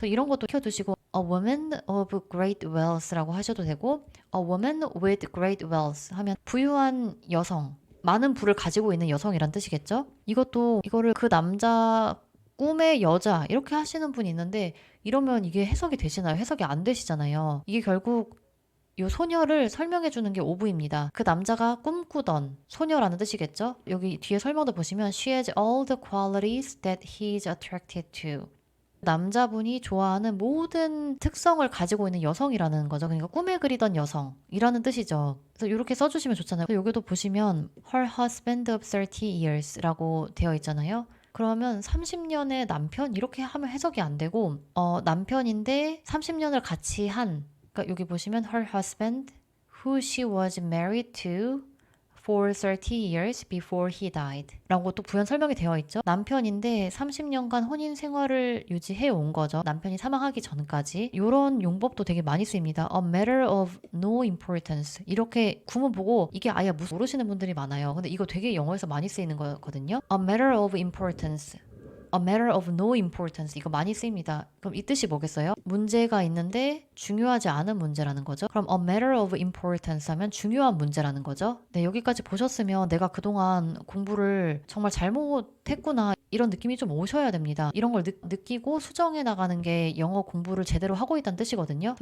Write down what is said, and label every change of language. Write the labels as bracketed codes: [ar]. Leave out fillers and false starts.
[ko] 이런 것도 켜두시고 [en] A woman of great wealth [ko] 라고 하셔도 되고 [en] A woman with great wealth [ko] 하면 부유한 여성, 많은 부를 가지고 있는 여성이란 뜻이겠죠? 이거를 그 남자 꿈의 여자 이렇게 하시는 분이 있는데 이러면 이게 해석이 되시나요? 해석이 안 되시잖아요. 이게 결국 요 소녀를 설명해 주는 게 오브입니다. 그 남자가 꿈꾸던 소녀라는 뜻이겠죠? 여기 뒤에 설명도 보시면 [en] She has all the qualities that he is attracted to. [ko] 남자분이 좋아하는 모든 특성을 가지고 있는 여성이라는 거죠. 그러니까 꿈에 그리던 여성이라는 뜻이죠. 그래서 이렇게 써주시면 좋잖아요. 여기도 보시면 [en] Her husband of 30 years [ko] 라고 되어 있잖아요. 그러면 30년의 남편 이렇게 하면 해석이 안 되고 남편인데 30년을 같이 한 그러니까 여기 보시면 [en] her husband who she was married to for 30 years before he died [ko] 라고 또 부연 설명이 되어 있죠. 남편인데 30년간 혼인 생활을 유지해 온 거죠. 남편이 사망하기 전까지. 이런 용법도 되게 많이 쓰입니다. [en] A matter of no importance [ko] 이렇게 구문 보고 이게 아예 무슨 모르시는 분들이 많아요. 근데 이거 되게 영어에서 많이 쓰이는 거거든요. [en] A matter of importance A matter of no importance [ko] 이거 많이 쓰입니다. 그럼 이 뜻이 뭐겠어요? 문제가 있는데 중요하지 않은 문제라는 거죠. 그럼 [en] a matter of importance [ko] 하면 중요한 문제라는 거죠. 네, 여기까지 보셨으면 내가 그동안 공부를 정말 잘못했구나 이런 느낌이 좀 오셔야 됩니다. 이런 걸 느끼고 수정해 나가는 게 영어 공부를 제대로 하고 있다는 뜻이거든요.